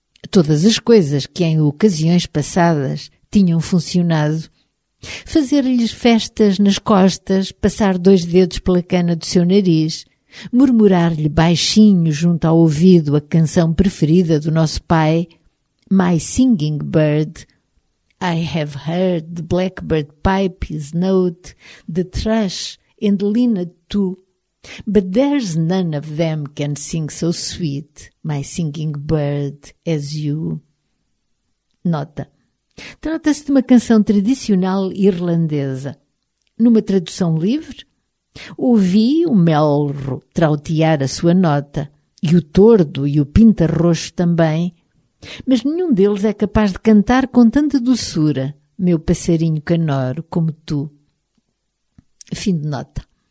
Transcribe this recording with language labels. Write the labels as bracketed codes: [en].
[pt] Todas as coisas que em ocasiões passadas tinham funcionado. Fazer-lhes festas nas costas, passar 2 dedos pela cana do seu nariz, murmurar-lhe baixinho junto ao ouvido a canção preferida do nosso pai, My Singing Bird. [en] I have heard the blackbird pipe his note, the thrush and linnet too, but there's none of them can sing so sweet, my singing bird, as you. [pt] Nota. Trata-se de uma canção tradicional irlandesa. Numa tradução livre, ouvi o melro trautear a sua nota, e o tordo e o pinta-roxo também. Mas nenhum deles é capaz de cantar com tanta doçura, meu passarinho canoro, como tu. Fim de nota.